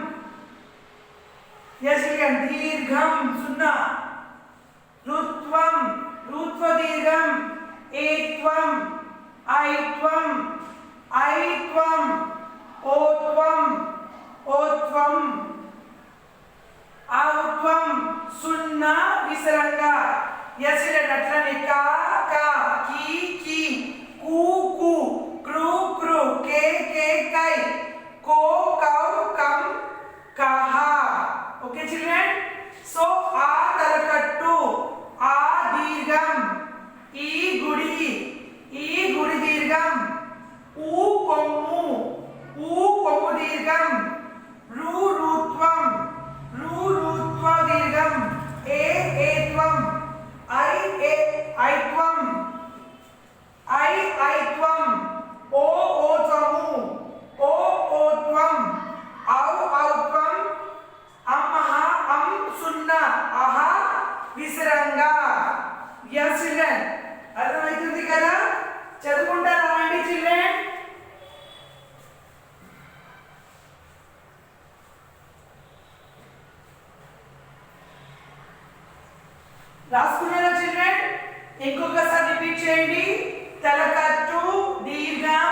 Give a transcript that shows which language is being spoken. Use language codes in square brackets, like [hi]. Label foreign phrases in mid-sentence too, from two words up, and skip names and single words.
[te] యస్లన్ దీర్ఘం సున్నా ఋత్వం ఋత్వ దీర్ఘం ఏత్వం ఐత్వం ఐత్వం ఓత్వం ఓత్వం ఔత్వం సున్నా విసర్గ యస్లన్ అట్లనే కా కా కీ కూ కూ క్రూ క్రూ కే కై కో కౌ కం కహా [en] OK children so [te] ఆ తలకట్టు ఆ దీర్ఘం ఈ గుడి దీర్ఘం ఊ కొమ్ము దీర్ఘం రూ ఋత్వం ఋత్వ దీర్ఘం ఏత్వం ఐత్వం ఐత్వం ఓత్వము ఓత్వం ఔత్వం అం సున్నా అః విసర్గ [en] yes children [te] అర్థమవుతుంది కదా చదువుకుంటా రాండి చిల్డ్రన్ రాసుకున్నారా చిల్డ్రన్ ఇంకొకసారి రిపీట్ చేయండి తలకట్టు దీర్ఘం